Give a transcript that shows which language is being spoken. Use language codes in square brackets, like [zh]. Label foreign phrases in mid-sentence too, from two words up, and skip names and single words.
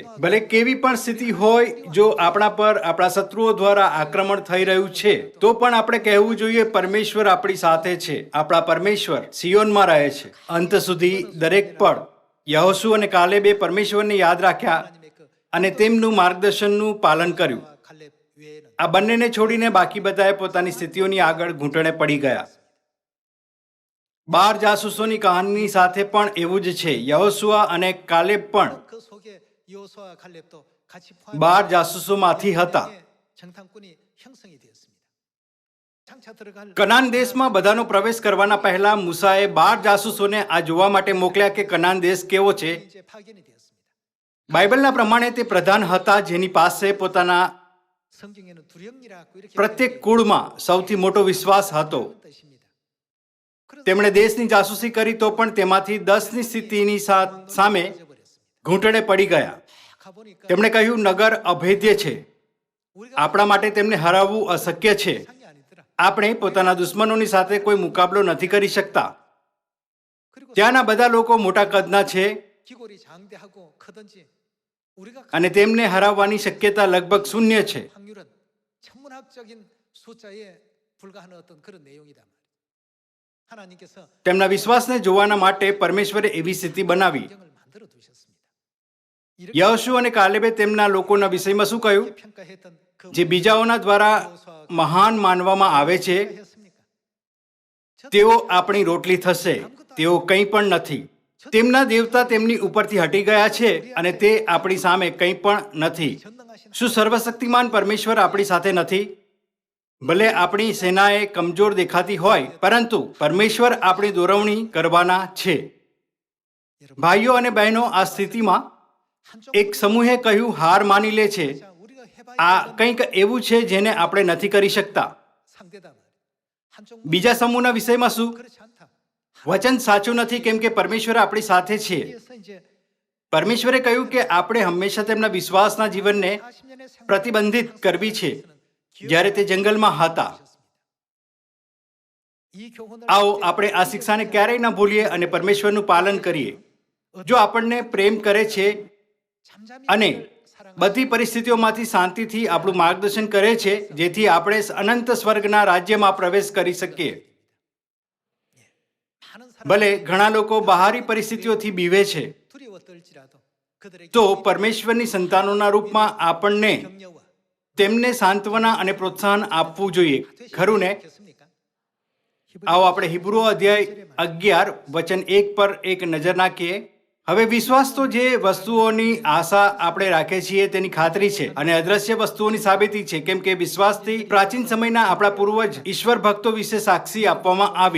[gu] ભલે કેવી પણ સ્થિતિ હોય, જો આપણા પર આપણા શત્રુઓ દ્વારા આક્રમણ થઈ રહ્યું છે, તો પણ આપણે કહેવું જોઈએ, પરમેશ્વર આપણી સાથે છે. આપણા પરમેશ્વર સિયોનમાં રહે છે. અંત સુધી દરેક પળ યહોશુ અને કાલેબે પરમેશ્વરને યાદ રાખ્યા અને તેમનું માર્ગદર્શનનું પાલન કર્યું. [ko] 칼렙 외에는 [gu] આ બંનેને છોડીને બાકી બધાએ પોતાની સ્થિતિઓની આગળ ઘૂંટણે પડી ગયા. 12 જાસૂસોની કહાની સાથે પણ એવું જ છે. યહોશુઆ અને કાલેબ પણ [ko] 그 속에 여호수아와 칼렙도 같이 [gu] 12 જાસૂસોમાંથી હતા. [ko] 정탐꾼이 형성이 되었습니다. 장차 들어갈 [gu] કનાન દેશમાં બધાનો પ્રવેશ કરવાના પહેલા મૂસાએ 12 જાસૂસોને આ જોવા માટે મોકલ્યા કે કનાન દેશ કેવો છે. [ko] 이제 파견이 되었습니다. [gu] બાઇબલના પ્રમાણે તે પ્રધાન હતા, જેની પાસે પોતાના [ko] 성경에는 두령이라고 이렇게 [gu] પ્રત્યેક કુળમાં સૌથી મોટો વિશ્વાસ હતો. [ko] 그런 뜻입니다. 그래서 [gu] તેમણે દેશની જાસૂસી કરી તો પણ તેમાંથી 10ની સ્થિતિની સામે 잊어버렸습니다. ઘૂંટણે પડી ગયા. 가보니까 તેમણે કહ્યું, નગર અભેદ્ય છે, 우리가 આપણા માટે તેમને હરાવવું અશક્ય છે. [ko] 상이 아니더라. [gu] આપણે પોતાના દુશ્મનોની સાથે કોઈ મુકાબલો નથી કરી શકતા. 그리고 ત્યાંના બધા લોકો મોટા કદના છે [ko] 기골이 장대하고 크든지 우리가 [gu] અને તેમને હરાવવાની શક્યતા લગભગ શૂન્ય છે. [ko] 확률은 천문학적인 숫자에 불과한 어떤 그런 내용이다 말이에요. 하나님께서 [gu] તેમના વિશ્વાસને જોવાના માટે પરમેશ્વરે એવી સ્થિતિ બનાવી. [ko] 환경을 만들어 두셨습니다. [gu] યહોશુ અને કાલેબે તેમના લોકોના વિષયમાં શું કહ્યું? [ko] 이렇게 평가했던 그 [gu] જે બીજાઓના દ્વારા મહાન માનવામાં આવે છે, 했습니까? તેઓ આપણી રોટલી થશે, તેઓ કંઈ પણ નથી. તેમના દેવતા તેમની ઉપરથી હટી ગયા છે અને તે આપણી સામે કંઈ પણ નથી. 전능하신 શું સર્વશક્તિમાન પરમેશ્વર આપણી સાથે નથી? ભલે આપણી સેનાએ કમજોર દેખાતી હોય, પરંતુ પરમેશ્વર આપણી દોરવણી કરવાના છે. ભાઈઓ અને બહેનો, આ સ્થિતિમાં 한쪽 એક સમૂહે કહ્યું, હાર માની લે છે. [ko] 자, 우리가 해봐야 [gu] આ કંઈક એવું છે જેને આપણે નથી કરી શકતા. [ko] 상대다 말이에요. 한쪽 [gu] બીજા સમૂહના વિષયમાં શું? [ko] 그렇지 않다. [gu] વચન સાચું નથી, કેમ કે પરમેશ્વર આપણી સાથે છે. [ko] 그래서 이제 [gu] પરમેશ્વરે કહ્યું કે આપણે હંમેશા તેમના વિશ્વાસના જીવનને [ko] 40년의 생활 [gu] પ્રતિબંધિત કરવી છે, જ્યારે તે જંગલમાં હતા. [ko] 이 교훈을 [gu] આવો આપણે આ શિક્ષાને ક્યારેય ન ભૂલીએ અને પરમેશ્વરનું પાલન કરીએ. જો આપણને પ્રેમ કરે છે 잠잠히 અને 사랑하는 બધી પરિસ્થિતિઓમાંથી શાંતિથી આપણું માર્ગદર્શન કરે છે, જેથી આપણે અનંત સ્વર્ગના રાજ્યમાં પ્રવેશ કરી શકીએ. [ko] 많은 사람 [gu] ભલે ઘણા લોકો બહારી પરિસ્થિતિઓથી બીવે છે, [ko] 두려워 떨지라도 그들에게 [gu] તો પરમેશ્વરની સંતાનોના રૂપમાં આપણને 격려와 તેમને સાંત્વના અને પ્રોત્સાહન આપવું જોઈએ, ખરું ને? 되겠습니까? આવો આપણે હિબ્રુઓ અધ્યાય 11 વચન 1 પર એક નજર નાખીએ. હવે વિશ્વાસ તો જે વસ્તુઓની આશા આપણે રાખીએ છીએ તેની ખાતરી છે અને અદ્રશ્ય વસ્તુઓની સાબિતી છે, કેમ કે વિશ્વાસથી પ્રાચીન સમયના આપણા પૂર્વજ ઈશ્વર ભક્તો વિશે સાક્ષી આપવામાં આવી.